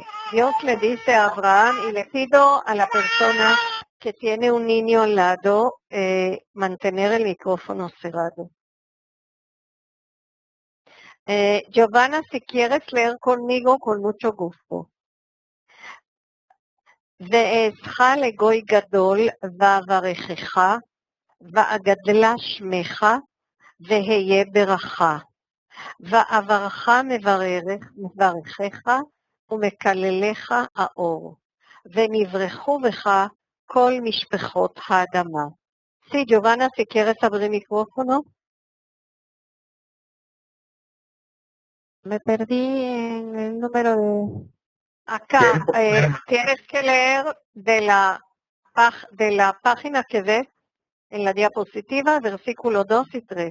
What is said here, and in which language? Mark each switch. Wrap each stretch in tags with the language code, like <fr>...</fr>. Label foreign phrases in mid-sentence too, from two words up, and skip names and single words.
<es>Dios le dice a Abraham, y le pido a la persona que tiene un niño al lado, mantener el micrófono cerrado. Giovanna, si quieres leer conmigo, con mucho gusto.</es> <he>ואעשך לגוי גדול, ואברכך, ואגדלה שמך, והיה ברכה. ואברך מברכך, ומקללך האור. ונברכו בך כל משפחות האדמה.</he> <es>Sí, Giovanna, si quieres abrir micrófono. Me perdí en el número de... Acá, tienes que leer de la página que ves en la diapositiva, versículo 2 y 3.</es>